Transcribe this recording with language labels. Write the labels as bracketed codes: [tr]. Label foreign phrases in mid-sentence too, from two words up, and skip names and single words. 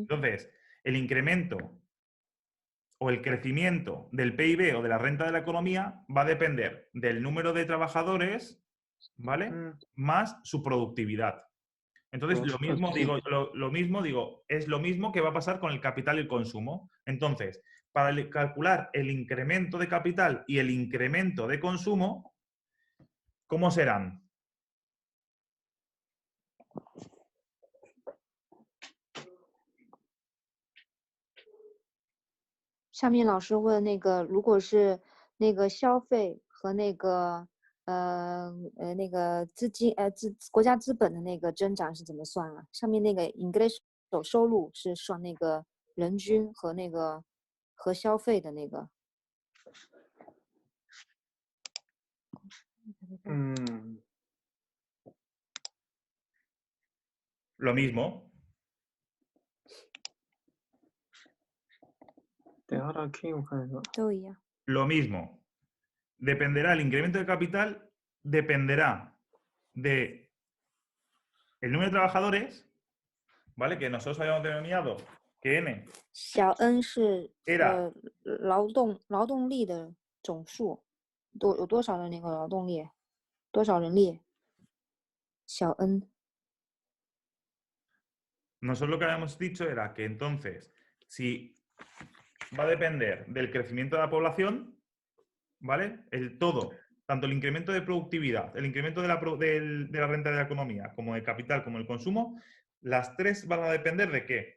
[es] Entonces, el incremento o el crecimiento del PIB o de la renta de la economía va a depender del número de trabajadores, ¿vale? Más su productividad. Entonces, lo mismo digo, es lo mismo que va a pasar con el capital y el consumo. Entonces, para calcular el incremento de capital y el incremento de consumo, ¿cómo serán? [zh] 下面老师问那个，如果是那个消费和那个那个资金国家资本的那个增长是怎么算啊？上面那个 English 收入是算那个人均和那个和消费的那个。 [es] Lo mismo. [zh] 等下来 Q 我看一下。都一样。 [es] Lo mismo. Dependerá el incremento de capital, dependerá de el número de trabajadores, ¿vale? Que nosotros habíamos denominado que N [zh] 小 n 是 [es] era [zh] 劳动力的总数，有多少的那个劳动力，多少人力？小 n。 [es] Nosotros lo que habíamos dicho era que entonces, si va a depender del crecimiento de la población, ¿vale? El todo, tanto el incremento de productividad, el incremento de la renta de la economía, como el capital, como el consumo, las tres van a depender de qué?